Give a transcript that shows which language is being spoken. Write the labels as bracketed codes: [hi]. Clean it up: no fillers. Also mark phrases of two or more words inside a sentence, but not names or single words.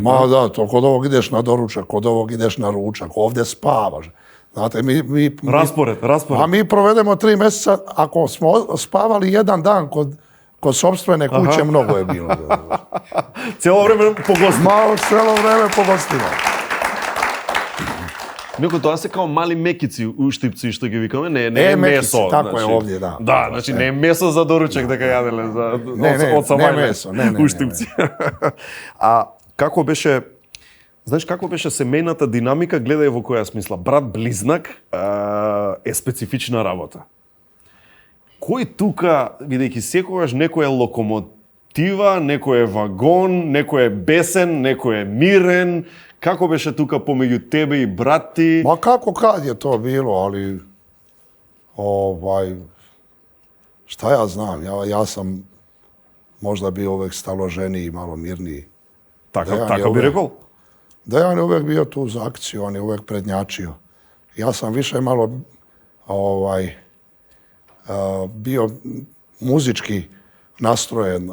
[sr] Ma da, to kod ovog ideš na doručak, kod ovog ideš na ručak, ovdje spavaš. Znate, Raspored. A mi provedemo 3 mjeseca, ako smo spavali jedan dan kod sopstvene kuće, mnogo je bilo. Cijelo vreme po gostima. Cijelo vreme po gostima. Neko, [mk] тоа се као мали мекици уштипци, што ги викаме, не е месо. Така е овде, да. Да, значи не е месо за доручак дека јаделе од Сабајле уштипци. А како беше, знаеш како беше семејната динамика, гледај во која смисла, брат близнак е специфична работа. Кој тука, бидејќи секогаш некој е локомотива, некој е вагон, некој е бесен, некој е мирен. Како беше тука помеѓу тебе и брат ти? [sr] Ма како kad je to bilo, ali šta ja znam, ja sam možda bio uvek staloženiji, malo mirniji. Tako bi rekao? Dejan je uvek bio tu za akciju, on je uvek prednjačio. Ja sam više malo bio muzički nastrojen.